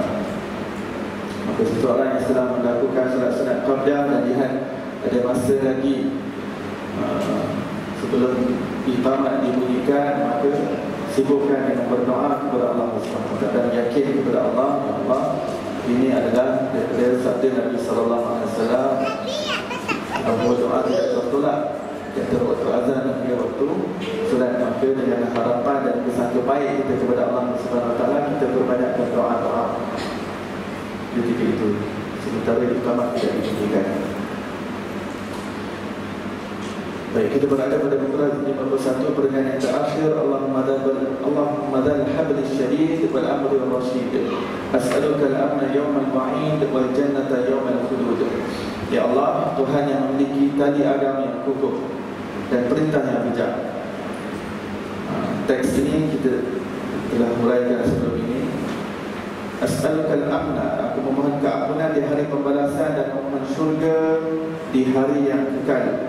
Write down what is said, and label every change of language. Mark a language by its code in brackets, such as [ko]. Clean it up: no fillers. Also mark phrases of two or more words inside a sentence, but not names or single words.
[ms] Maka seseorang yang sedang melakukan solat-solat qiyam dan lihat ada masa lagi sebelum iqamat dibunyikan, maka sibukkan dengan berdoa kepada Allah [ar] سبحانه وتعالى [ms] dan yakin kepada Allah, ya Allah, ini adalah daripada sabda Nabi [ar] صلى الله عليه وسلم [ms] bahawa doa tidak tertolak di antara waktu azan dan waktu solat. Maka dengan harapan dan kesangka baik kita kepada Allah [ar] سبحانه وتعالى, [ms] kita perbanyakkan doa-doa ketika itu sementara iqamat tidak dibunyikan. Baik, kita berada pada muka 51 perenggan yang terakhir. [ar] اللهم ذا الحبل الشديد والأمر الرشيد أسألك الأمن يوم الوعيد والجنة يوم الخلود. [ms] Ya Allah, Tuhan yang memiliki tali agama yang kukuh dan perintah yang bijak. Teks ini kita telah huraikan sebelum ini. [ar] أسألك الأمن, [ms] aku memohon keampunan di hari pembalasan dan memohon syurga di hari yang kekal.